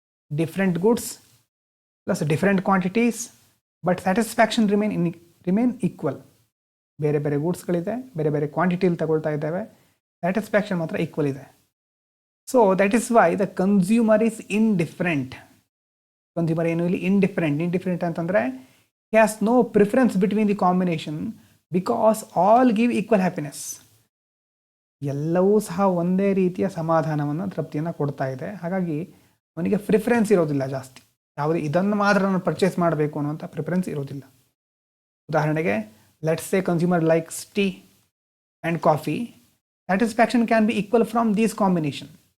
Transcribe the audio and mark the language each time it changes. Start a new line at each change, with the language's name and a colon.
English: Different goods plus different quantities, but satisfaction remain equal.
Kannada: ಬೇರೆ ಬೇರೆ ಗೂಡ್ಸ್ಗಳಿದೆ, ಬೇರೆ ಬೇರೆ ಕ್ವಾಂಟಿಟಿಲಿ ತಗೊಳ್ತಾ ಇದ್ದೇವೆ, ಸ್ಯಾಟಿಸ್ಫ್ಯಾಕ್ಷನ್ ಮಾತ್ರ ಈಕ್ವಲ್ ಇದೆ.
English: So that is why the consumer is indifferent.
Kannada: Consumer ಏನು ಇಲ್ಲಿ ಇಂಡಿಫರೆಂಟ್. ಇಂಡಿಫರೆಂಟ್ ಅಂತಂದರೆ
English: he has no preference between the combination because all give equal happiness.
Kannada: ಎಲ್ಲವೂ ಸಹ ಒಂದೇ ರೀತಿಯ ಸಮಾಧಾನವನ್ನು, ತೃಪ್ತಿಯನ್ನು ಕೊಡ್ತಾ ಇದೆ. ಹಾಗಾಗಿ ಅವನಿಗೆ ಪ್ರಿಫರೆನ್ಸ್ ಇರೋದಿಲ್ಲ ಜಾಸ್ತಿ, ಯಾವುದೇ ಇದನ್ನು ಮಾತ್ರ ನಾನು ಪರ್ಚೇಸ್ ಮಾಡಬೇಕು ಅನ್ನುವಂಥ ಪ್ರಿಫರೆನ್ಸ್ ಇರೋದಿಲ್ಲ.
English: ಉದಾಹರಣೆಗೆ, let's say consumer likes tea and coffee, satisfaction can be equal from these combination.